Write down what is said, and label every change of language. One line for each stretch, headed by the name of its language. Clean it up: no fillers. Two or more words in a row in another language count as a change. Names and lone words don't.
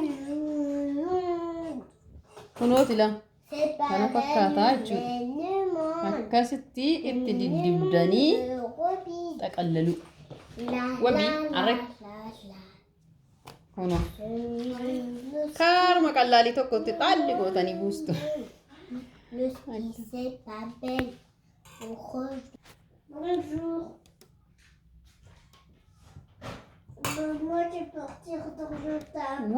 Oromo: kunooti la kana fakkaataa jechuudha akkasitti itti diddibdanii xaqallalu. Wabii arrek kuno kaaruma qallaalii tokkotti xaalli gootanii buustu.
French: Bonjour. Moi, je vais partir dans le table.